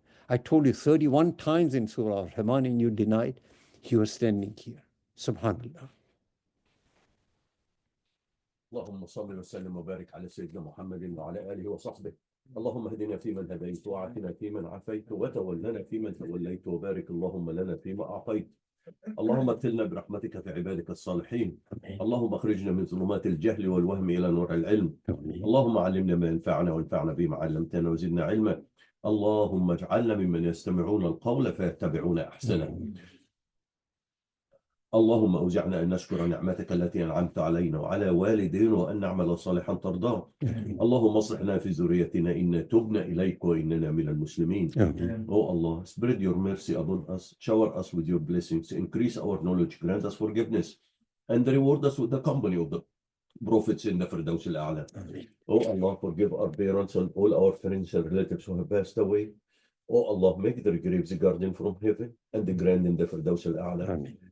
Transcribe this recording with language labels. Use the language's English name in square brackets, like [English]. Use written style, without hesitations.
[English] I told you 31 times in Surah Al Rehman, and you denied. You are standing here. Subhanallah. [Arabic] اللهم صل وسلم وبارك على سيدنا محمد وعلى آله وصحبه. اللهم اهدنا فيمن هديت وعافنا فيمن عافيت وتولنا فيمن توليت وبارك اللهم لنا فيما أعطيت. اللهم اغفرنا برحمتك في عبادك الصالحين. اللهم اخرجنا من ظلمات الجهل والوهم إلى نور العلم. اللهم علمنا ما ينفعنا وانفعنا بما علمتنا وزدنا علما. اللهم اجعلنا ممن يستمعون القول فيتبعون أحسنه. اللهم أوزعنا أن نشكر نعمتك التي أنعمت علينا وعلى والدينا وأن نعمل صالحا ترضاه. اللهم اصلحنا في ذريتنا إنا تبنا إليك وإننا من المسلمين. [English] Oh Allah, spread your mercy upon us, shower us with your blessings, increase our knowledge, grant us forgiveness, and reward us with the company of the prophets in the Firdaus al-A'la. Oh Allah, forgive our parents and all our friends and relatives who have passed away. Oh Allah, make their graves a garden from heaven and the grand in the Firdaus al-A'la.